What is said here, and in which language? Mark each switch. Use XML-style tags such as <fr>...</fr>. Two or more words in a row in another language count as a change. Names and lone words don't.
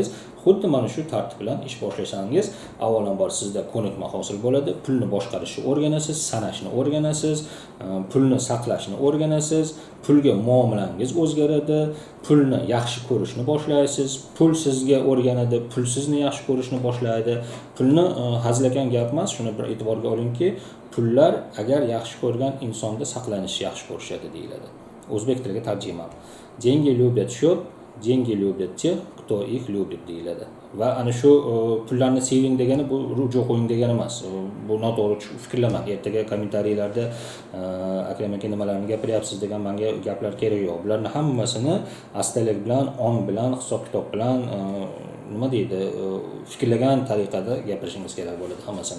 <uz>Xuddi mana shu tartib bilan ish boshlasangiz, avvalambor sizda ko'nikma hosil bo'ladi, pulni boshqarishni o'rganasiz, sanashni o'rganasiz, pulni saqlashni o'rganasiz, pulga muomalangiz o'zgaradi, pulni yaxshi ko'rishni boshlaysiz, pul sizga o'rganadi, pul sizni yaxshi ko'rishni boshlaydi. Pulni hazilakam gap emas, shuni bir e'tiborga olingki, pullar agar yaxshi ko'rgan insonda saqlanishi yaxshi ko'rishadi deyiladi. O'zbek tiliga tarjimam.</uz> <ru>Деньги любят счет, деньги любят тех, кто их любит deyiladi.</ru> <uz>Va ana shu pullarni seving degani bu rujo qo'ying degani emas. Bu noto'g'ri fikrlamang. Ertaga kommentariylarda akram aka nimalarni gapiryapsiz degan menga gaplar kerak yo'q. Bularning hammasini astalik bilan, ong bilan, hisob-kitob bilan nima deydi, fikrlagan tariqada gapirishingiz kerak bo'ladi hammasini.</uz>